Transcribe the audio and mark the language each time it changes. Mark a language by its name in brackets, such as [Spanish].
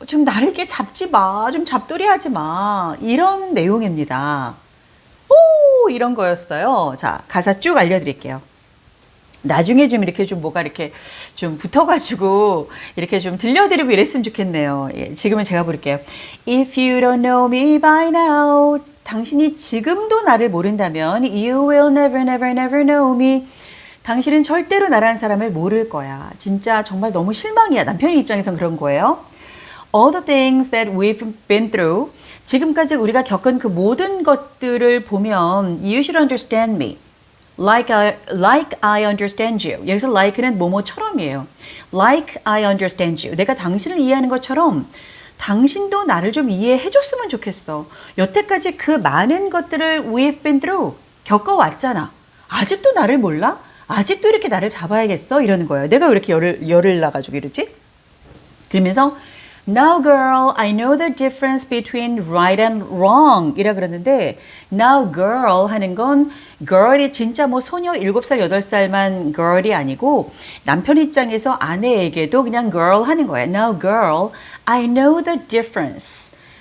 [Korean] 좀 나를 이렇게 잡지 마. 좀 잡돌이 하지 마. 이런 내용입니다. 오, 이런 거였어요. 자, 가사 쭉 알려드릴게요. 나중에 좀 이렇게 좀 뭐가 이렇게 좀 붙어가지고 이렇게 좀 들려드리고 이랬으면 좋겠네요. 예, 지금은 제가 부를게요. [English] If you don't know me by now, [Korean] 당신이 지금도 나를 모른다면 [English] You will never, never, never know me. [Korean] 당신은 절대로 나라는 사람을 모를 거야. 진짜 정말 너무 실망이야. 남편의 입장에선 그런 거예요. [English] All the things that we've been through. [Korean] 지금까지 우리가 겪은 그 모든 것들을 보면 [English] You should understand me. Like I understand you. [Korean] 여기서 like는 뭐뭐처럼이에요. [English] Like I understand you. [Korean] 내가 당신을 이해하는 것처럼 당신도 나를 좀 이해해 줬으면 좋겠어. 여태까지 그 많은 것들을 [English] we've been through. [Korean] 겪어왔잖아. 아직도 나를 몰라? 아직도 이렇게 나를 잡아야겠어? 이러는 거예요. 내가 왜 이렇게 열을 나가지고 이러지? 그러면서 [English] Now girl, I know the difference between right and wrong [Korean] 이라 그러는데 Now girl 하는 건 girl이 진짜 뭐 소녀 7살, 8살만 girl이 아니고 남편 입장에서 아내에게도 그냥 girl 하는 거예요. [English] Now girl, I know the difference.